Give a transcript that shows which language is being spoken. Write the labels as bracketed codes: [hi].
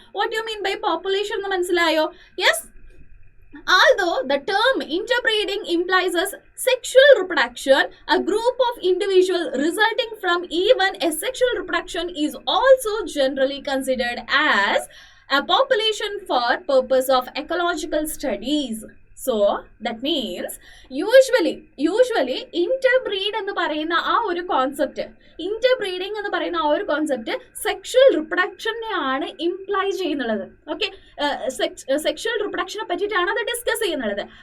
[en] what you mean by population [ml] എന്ന് മനസ്സിലായോ? [en] Yes. Although the term interbreeding implies as sexual reproduction, a group of individuals resulting from even a sexual reproduction is also generally considered as a population for purpose of ecological studies. So that means usually interbreed [ml] എന്ന് പറയുന്ന ആ ഒരു concept, ഇന്റർബ്രീഡിംഗ് എന്ന് പറയുന്ന ആ ഒരു concept sexual റിപ്രൊഡക്ഷനെയാണ് imply ചെയ്യുന്നുള്ളത്. Okay, sexual റിപ്രൊഡക്ഷനെ പറ്റിയിട്ടാണ് അത് ഡിസ്കസ് ചെയ്യുന്നുള്ളത്.